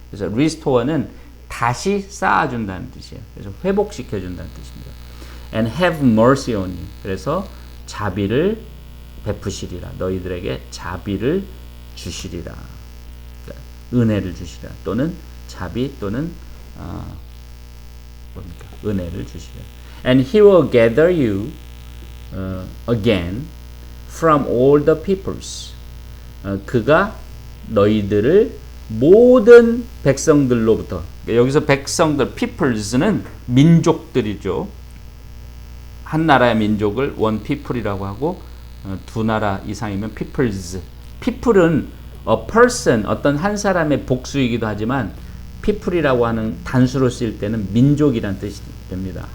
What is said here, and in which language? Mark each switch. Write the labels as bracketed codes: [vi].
[ko] 그래서 restore는 다시 쌓아준다는 뜻이에요. 그래서 회복시켜준다는 뜻입니다. [en] and have mercy on you. [ko] 그래서 자비를 베푸시리라. 너희들에게 자비를 주시리라. 은혜를 주시리라. 또는 자비 또는 뭡니까? 은혜를 주시려. [en] And he will gather you again from all the peoples. [ko] 그가 너희들을 모든 백성들로부터, 여기서 백성들, peoples는 민족들이죠. 한 나라의 민족을 one people이라고 하고 두 나라 이상이면 peoples. people은 a person, 어떤 한 사람의 복수이기도 하지만 people이라고 하는 단수로 쓰일 때는 민족이란 뜻이 됩니다.